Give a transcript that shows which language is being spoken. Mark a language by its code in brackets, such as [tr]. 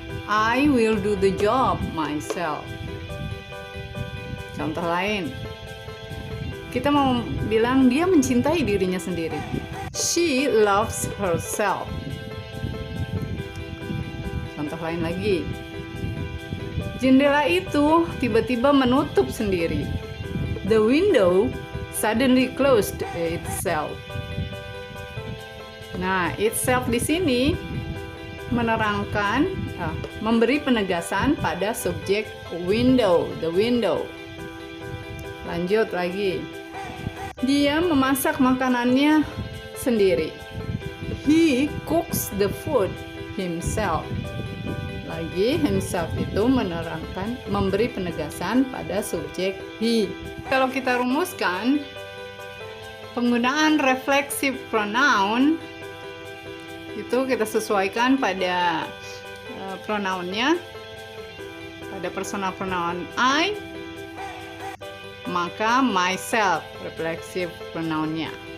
[en] I will do the job myself. [id] Contoh lain, kita mau bilang dia mencintai dirinya sendiri. [en] She loves herself. [id] Contoh lain lagi, jendela itu tiba-tiba menutup sendiri. [en] The window suddenly closed itself. [id] Nah, itself di sini menerangkan, memberi penegasan pada subjek window, the window. Lanjut lagi. Dia memasak makanannya sendiri. [en] He cooks the food himself. [id] Lagi, himself itu menerangkan, memberi penegasan pada subjek he. Kalau kita rumuskan, penggunaan reflexive pronoun itu kita sesuaikan pada pronounnya, pada personal pronoun I, maka myself reflexive pronounnya.